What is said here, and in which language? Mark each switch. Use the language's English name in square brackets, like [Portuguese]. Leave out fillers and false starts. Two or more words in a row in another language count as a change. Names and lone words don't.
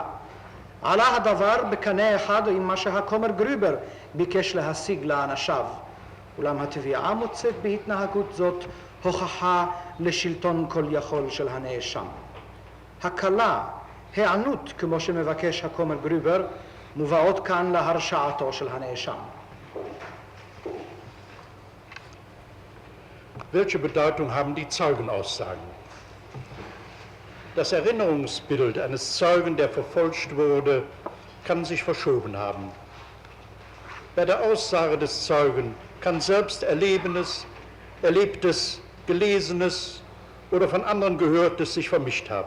[Hebrew] עלה הדבר בקנה אחד עם מה שהכומר גרובר ביקש להשיג לאנשיו, אולם התביעה מוצאת בהתנהגות זאת הוכחה לשלטון כל יכול של הנאשם. הקלה, הענות כמו שמבקש הכומר גרובר, מובאות כאן להרשעתו של הנאשם. [German] Welche Bedeutung haben die Zeugenaussagen? Das Erinnerungsbild eines Zeugen, der verfolgt wurde, kann sich verschoben haben. Bei der Aussage des Zeugen kann selbst Erlebenes, Erlebtes, Gelesenes oder von anderen Gehörtes sich vermischt haben.